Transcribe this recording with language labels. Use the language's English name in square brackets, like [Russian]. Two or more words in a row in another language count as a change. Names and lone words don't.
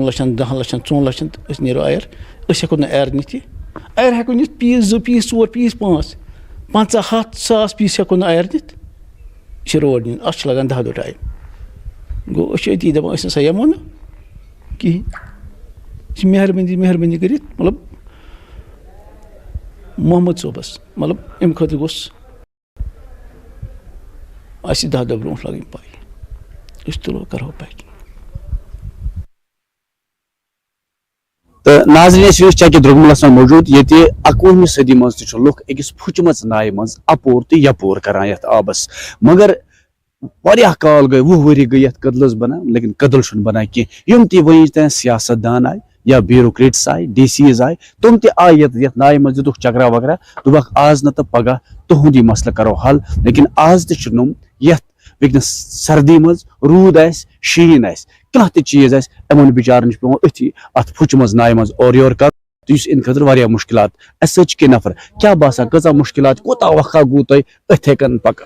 [Kashmiri] لَچھَن 10 لَچھَن 4 لَچھَن تہٕ أسۍ نیرو اَیَر أسۍ ہٮ۪کو نہٕ اَیَر نِتھ یہِ اَیَر ہٮ۪کو نِتھ پیٖس 2 پیٖس 4 پیٖس 5 50-100 پیٖس ہٮ۪کو نہٕ اَیَر نِتھ یہِ چھِ روڈ نیُن اَتھ چھِ لگان 10 دۄہ ٹایم گوٚو أسۍ چھِ أتی دَپان أسۍ نَسا یِمو نہٕ کِہیٖنۍ یہِ چھِ مہربٲنی کٔرِتھ مطلب محمد صٲبَس مطلب اَمہِ خٲطرٕ گوٚژھ اَسہِ 10 دۄہ برونٛٹھ لَگٕنۍ پَے أسۍ تُلو کَرہو پیکِنٛگ. تو ناظرین چکہ درگملس من موجود یہ 21ویں صدی مز لُکھ أکِس پھچمژ نایہِ منٛز اپور تو یپور کران یتھ آبس مگر واریاہ کال گٔے 20 ؤری گٔے یتھ کدلس بنان لیکن کدل چھُنہٕ بنان کینٛہہ یِم تہِ وٕنِچ تام سیاست دان آیہِ یا بیوروکریٹس آیہِ ڈی سیز آیہِ تِم تہِ آیہِ یتھ نایہِ منٛز دِتُکھ چکرا وکرا دوٚپکھ آز نہٕ تہٕ پگاہ تُہُنٛد یہِ مسلہٕ کرو حل لیکن آز تہِ چھِ نوٚم یتھ وٕنکٮ۪نس سردی منٛز روٗد آسہِ شیٖن آسہِ کانٛہہ تہِ چیٖز آسہِ یِمن بِچارن چھُ پیٚوان أتھی اتھ پھُچمٕژ نایہِ منٛز اورٕ یورٕ کرُن تہٕ یُس اَمہِ خٲطرٕ واریاہ مُشکلات اَسہِ سۭتۍ چھِ کینٛہہ نفر کیٛاہ باسان کۭژاہ مُشکلات کوٗتاہ وقا گوٚو تۄہہِ أتھۍ کٔنۍ پکان